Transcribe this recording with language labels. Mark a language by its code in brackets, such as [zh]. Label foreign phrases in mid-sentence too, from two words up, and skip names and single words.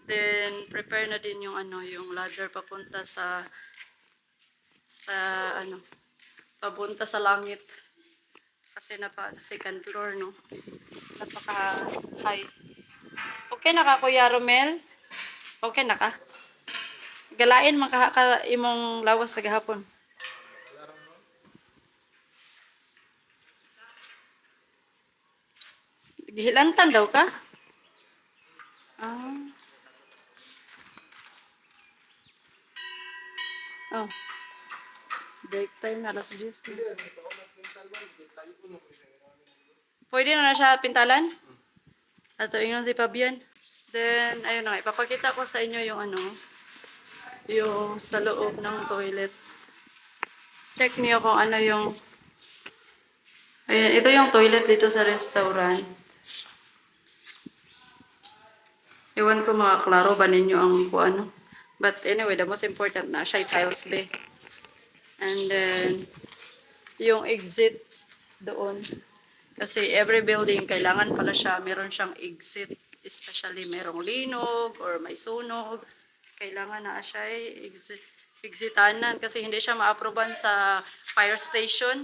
[tl] Then prepare na din yung ano, yung ladder papunta sa ano, papunta sa langit. Kasi [en] second floor, [tl] no? Napaka high. [ceb] Okay na ka, Kuya Romel? Okay na ka? Galain ka imong lawas sa gahapon. Gihilantan daw ka? Ah. Oh, [en] break time [ceb] na alas 10. Pwede na siya pintalan? Ato ingon si Fabian. [tl] Then, ayun na nga, ipapakita ko sa inyo yung ano, yung sa loob ng toilet. Check niyo kung ano yung, ayan, ito yung toilet dito sa restaurant. [ceb] Iwan ko makaklaro ba ninyo ang kung ano. [en] But anyway, the most important [ceb] na siya [en] tiles be. And then, [tl] yung exit doon. Kasi [en] every building, [tl] kailangan pala siya, meron siyang exit. Especially merong linog or may sunog. Kailangan na siya exitanan kasi hindi siya ma-aproban sa fire station.